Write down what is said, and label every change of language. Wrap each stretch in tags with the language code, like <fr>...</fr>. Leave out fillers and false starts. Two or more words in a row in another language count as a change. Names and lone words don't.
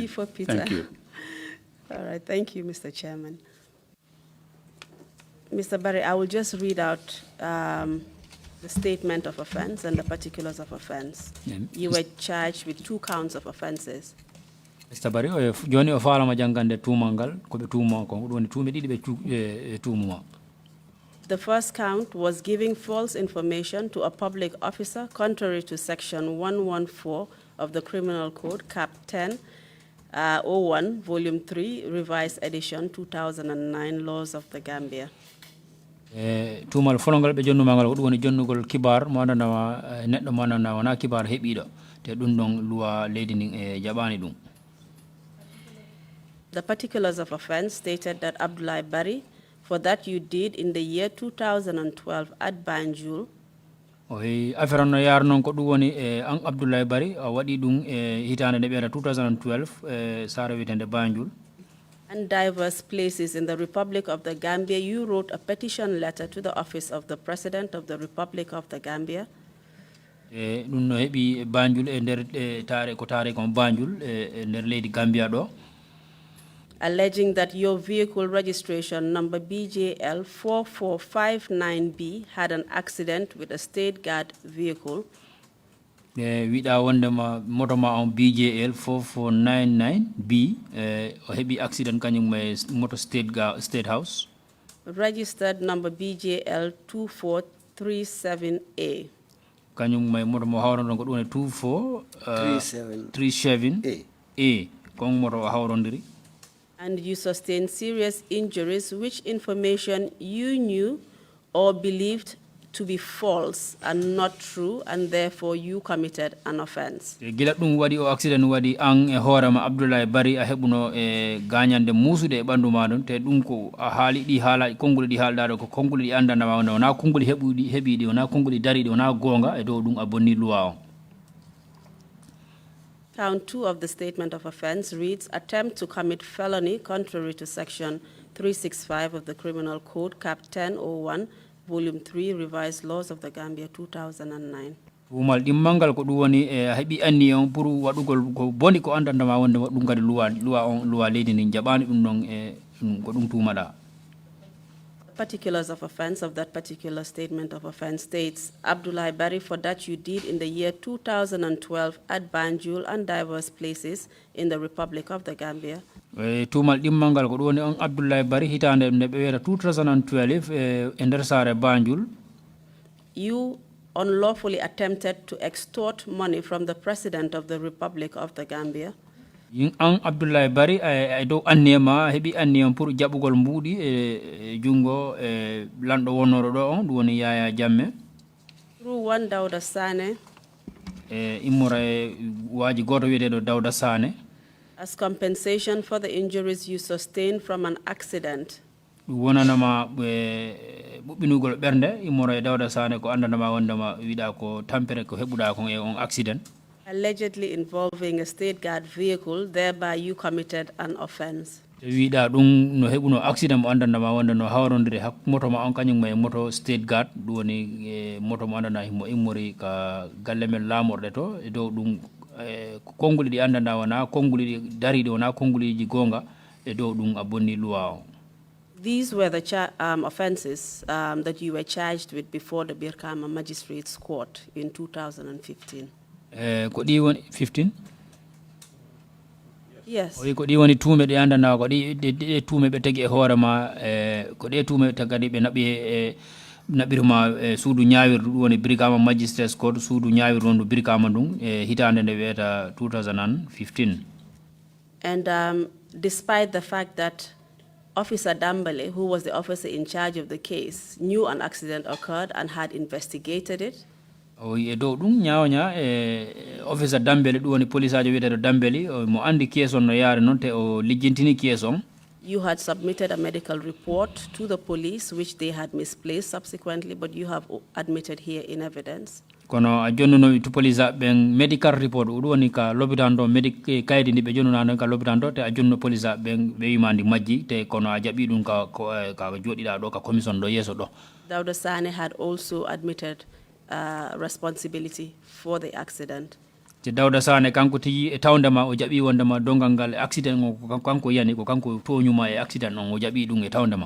<en>P for Peter. Thank you. All right. Thank you, Mr. Chairman. Mr. Barry, I will just read out the statement of offense and the particulars of offense. You were charged with 2 counts of offenses. Mr. Barry,</en> <ff>joni o falama jangande tumangal ko be tuma ko woni tumi didi be tumuma.</ff> <en>The first count was giving false information to a public officer contrary to section 114 of the Criminal Code, Cap 10, 01, Volume 3, Revised Edition 2009, Laws of the Gambia.</en> <ff>Tumal folongal be jonnumangal ko woni jonnugol kibar mo andana neddo mo andana wana kibar hebido te dum don luwa leydi nin e jabani dum.</ff> <en>The particulars of offense stated that Abdoulaye Barry, for that you did in the year 2012 at Banjul.</en> <ff>Affaire no yar non ko dum woni an Abdoulaye Barry wadi dum hitande de beeda 2012 sare witende Banjul.</ff> <en>And diverse places in the Republic of the Gambia, you wrote a petition letter to the office of the President of the Republic of the Gambia.</en> <ff>Dum no hebi Banjul e der tare ko Banjul e der leydi Gambia do.</ff> <en>Alleging that your vehicle registration number BJL 4459B had an accident with a state guard vehicle.</en> <ff>wiɗa wondema moto ma on BJL 4499B o heɓi accident kañum e moto</ff> <en>state house. Registered number BJL 2437A.</en> <ff>Kañum may moto mo hawron ko ɗum 2437A kon moto hawrondiri.</ff> <en>And you sustained serious injuries, which information you knew or believed to be false and not true, and therefore you committed an offense.</en> <ff>Gila ɗum waɗi o accident waɗi an e hoorema Abdoulaye Barry a heɓuno e gañande musude e ɓandu ma ɗum te ɗum ko a haali ɗi haala konnguli ɗi haalɗaɗo ko konnguli ɗi andandama wonde wona konnguli heɓiɗi wona konnguli dariɗi wona gonga e dow ɗum a bonni loi o.</ff> <en>Count 2 of the statement of offense reads, attempt to commit felony contrary to section 365 of the Criminal Code, Cap 1001, Volume 3, Revised Laws of the Gambia, 2009.</en> <ff>Umal dimmangal ko ɗum woni e heɓi anni on pour waɗugol ko boni ko andandama wonde ɗum kadi loi leydi ndi jaɓani ɗum ɗon e ko ɗum tumaɗa.</ff> <en>Particulars of offense of that particular statement of offense states, Abdoulaye Barry, for that you did in the year 2012 at Banjul and diverse places in the Republic of the Gambia.</en> <ff>Tumal dimmangal ko ɗum woni on Abdoulaye Barry hitande nde ɓe wiyata 2012 e nder saare Banjul.</ff> <en>You unlawfully attempted to extort money from the President of the Republic of the Gambia.</en> <ff>Yin an Abdoulaye Barry e dow annema heɓi anniyam pour jaɓugol mbuuɗi e jungo e lanɗo wonnoro ɗo on ɗum woni Yaya Jammeh.</ff> <en>Through one Dawda Sane.</en> <ff>Immora e waaji goto wiyeteɗo Dawda Sane.</ff> <en>As compensation for the injuries you sustained from an accident.</en> <ff>Ɗum wonanama ɓuɓɓinugol ɓernde immora e Dawda Sane ko andanama wondema wiɗa ko tampere ko heɓuɗa kon e on accident.</ff> <en>Allegedly involving a state guard vehicle, thereby you committed an offense.</en> <ff>Wiɗa ɗum no heɓuno accident mo andandama wonde no hawrondiri hak moto ma on kañum e moto</ff> <en>state guard</en> <ff>ɗum woni moto mo andana himo immori ka galle men laamorɗe to e dow ɗum konnguli ɗi andanda wona konnguli ɗi dariɗi wona konnguliji gonga e dow ɗum a bonni loi o.</ff> <en>These were the offenses that you were charged with before the Birkama Magistrates Court in 2015.</en> <ff>Ko ɗi woni 15?</ff> <en>Yes.</en> <ff>Ko ɗi woni tuume ɗe andana ko ɗi tuume ɓe tagi e hoore ma ko ɗe tuume tagadi ɓe naɓi e naɓirma suudu ñaawirdu ɗum woni Birkama Magistrates Court suudu ñaawirdu ndu Birkama ndun e hitande nde wiyata 2015.</ff> <en>And despite the fact that Officer Dambale, who was the officer in charge of the case, knew an accident occurred and had investigated it.</en> <ff>E dow ɗum ñaawña officer Dambele ɗum woni police ajo wiyeteɗo Dambeli mo andi kees on no yaare noon te o lijjintini kees on.</ff> <en>You had submitted a medical report to the police, which they had misplaced subsequently, but you have admitted here in evidence.</en> <ff>Kono a jonnuno to police ɓen</ff> <en>medical report</en> <ff>ɗum woni ka l'hôpital ɗo kaydi ndi ɓe jonnunano ka l'hôpital ɗo te a jonnuno police ɓen ɓe wima ndi majji te kono a jaɓi ɗum ka joɗiɗa ɗo ka commission ɗo yeeso ɗo.</ff> <en>Dawda Sane had also admitted responsibility for the accident.</en> <ff>Te Dawda Sane kanko tigi e tawndema o jaɓi wondema dongal ngal accident o ko kanko yani ko kanko toñuma e accident on o jaɓi ɗum e tawndema.</ff>